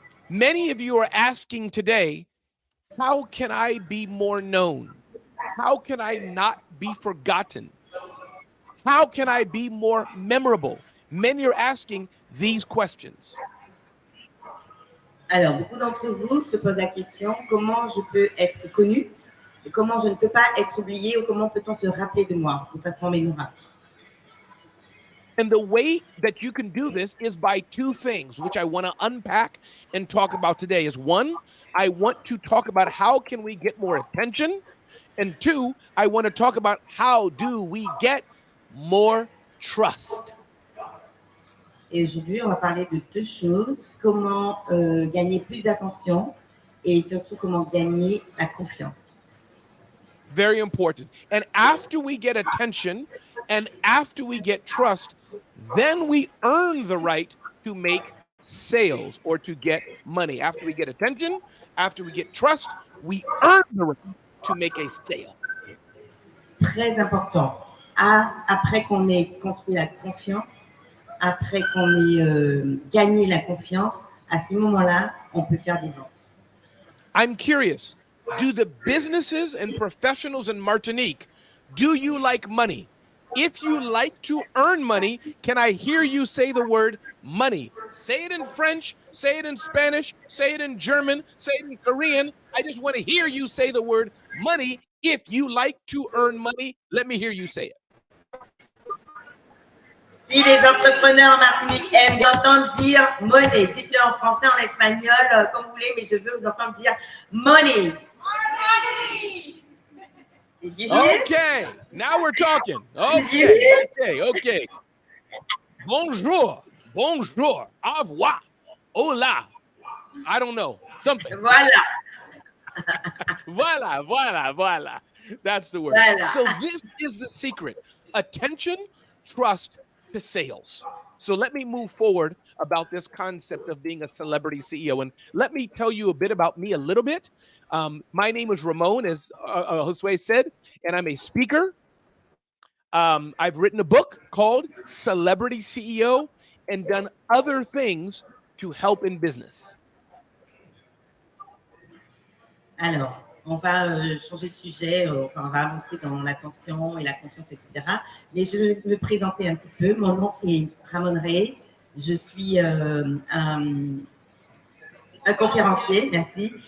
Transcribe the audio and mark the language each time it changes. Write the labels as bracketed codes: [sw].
[en] Many of you are asking today, how can I be more known? How can I not be forgotten? How can I be more memorable? Many are asking these questions. [fr] Alors, beaucoup d'entre vous se posent la question, comment je peux être connu et comment je ne peux pas être oublié ou comment peut-on se rappeler de moi de façon mémorable. [en] And the way that you can do this is by two things, which I want to unpack and talk about today. Is one, I want to talk about how can we get more attention? And two, I want to talk about how do we get more trust. [fr] Et aujourd'hui, on va parler de deux choses. Comment gagner plus d'attention et surtout comment gagner la confiance. [en] Very important. And after we get attention and after we get trust, then we earn the right to make sales or to get money. After we get attention, after we get trust, we earn the right to make a sale. [fr] Très important. Après qu'on ait construit la confiance, après qu'on ait gagné la confiance, à ce moment-là, on peut faire des ventes. [en] I'm curious, do the businesses and professionals in Martinique, do you like money? If you like to earn money, can I hear you say the word money? Say it in French, say it in Spanish, say it in German, say it in Korean. I just want to hear you say the word money. If you like to earn money, let me hear you say it. [fr] Si les entrepreneurs en Martinique aiment entendre dire money, dites-le en français, en espagnol, comme vous voulez, mais je veux vous entendre dire money. [en] Money! Did you hear? Okay, now we're talking. Okay. [fr] Bonjour, au revoir, [en] hola. I don't know, something. [fr] Voilà. [en] Voilà. That's the word. [fr] Voilà. [en] So this is the secret. Attention, trust to sales. So let me move forward about this concept of being a celebrity CEO. And let me tell you a bit about me a little bit. My name is Ramon, as Josue said, and I'm a speaker. I've written a book called Celebrity CEO and done other things to help in business. [fr] Alors, on va changer de sujet, enfin, on va avancer dans l'attention et la confiance, etc. Mais je vais me présenter un petit peu. Mon nom est Ramon RAY. Je suis un conférencier, merci.